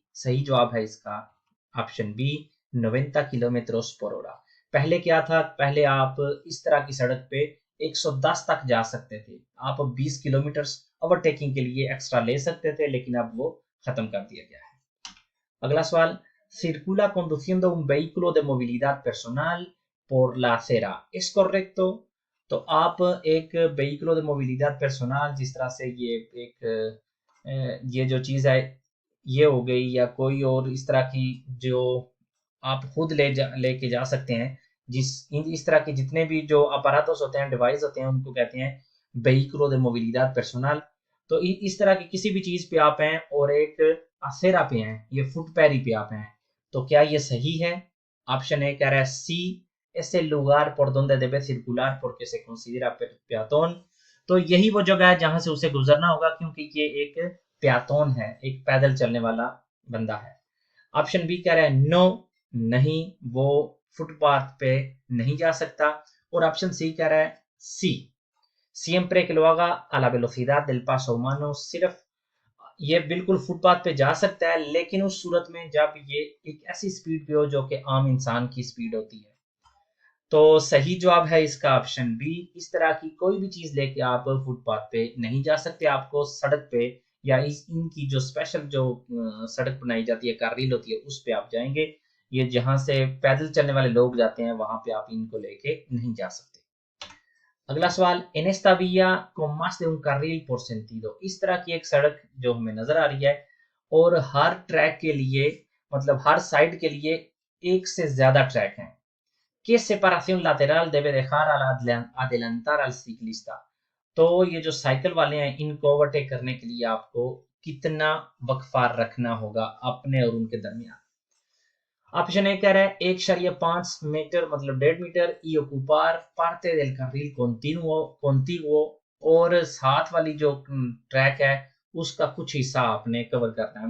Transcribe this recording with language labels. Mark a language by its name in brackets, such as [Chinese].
[Hindi] सही जवाब है इसका ऑप्शन बी 90 किलोमीटर पर हॉर। पहले क्या था, पहले आप इस तरह की सड़क पे 110 तक जा सकते थे, आप 20 किलोमीटर ओवरटेकिंग के लिए एक्स्ट्रा ले सकते थे, लेकिन अब वो खत्म कर दिया गया है। अगला सवाल, [Spanish] circula conduciendo un vehículo de movilidad personal por la acera, ¿es correcto? [Hindi] तो आप एक [Spanish] vehículo de movilidad personal, [Hindi] जिस तरह से ये एक ये जो चीज है ये हो गई, या कोई और इस तरह की जो आप खुद लेके जा सकते हैं, इस तरह के जितने भी जो अपराधोस होते हैं, डिवाइस होते हैं, उनको कहते हैं vehículo de movilidad personal। तो इस तरह की किसी भी चीज पे आप हैं और एक असेरा पे हैं, ये फुट पैरी पे आप हैं, तो क्या ये सही है? ऑप्शन ए कह रहा है [Spanish] सी es el lugar por donde debe circular porque se considera peatón। [Hindi] तो यही वो जगह है जहां से उसे गुजरना होगा क्योंकि ये एक प्यातोन है, एक पैदल चलने वाला बंदा है। ऑप्शन बी कह रहा है नो, नहीं, वो फुटपाथ पे नहीं जा सकता। और ऑप्शन सी कह रहा है [Spanish] सी siempre que lo haga a la velocidad del paso humano, [Hindi] सिर्फ ये बिल्कुल फुटपाथ पे जा सकता है लेकिन उस सूरत में जब ये एक ऐसी स्पीड पे हो जो कि आम इंसान की स्पीड होती है। तो सही जवाब है इसका ऑप्शन बी, इस तरह की कोई भी चीज लेके आप फुटपाथ पे नहीं जा सकते, आपको सड़क पे या इनकी जो स्पेशल जो सड़क बनाई जाती है, काररील होती है, उस पे आप जाएंगे। ये जहां से पैदल चलने वाले लोग जाते हैं वहां पे आप इनको लेके नहीं जा सकते। अगला सवाल, [Spanish] en esta vía con más de un carril por sentido, [Hindi] इस तरह की एक सड़क जो हमें नजर आ रही है और हर ट्रैक के लिए मतलब हर साइड के लिए एक से ज्यादा ट्रैक हैं। [Spanish] ¿Qué separación lateral debe dejar al adelantar al ciclista? [Hindi] तो ये जो साइकिल वाले हैं इनको ओवरटेक करने के लिए आपको कितना वक्फा रखना होगा अपने और उनके दरमियान। ऑप्शन ए कह रहा है 1.5 मीटर मतलब 1.5 metre [Spanish] y ocupar parte del carril contiguo [Hindi] और साथ वाली जो ट्रैक है उसका कुछ हिस्सा आपने कवर करना है।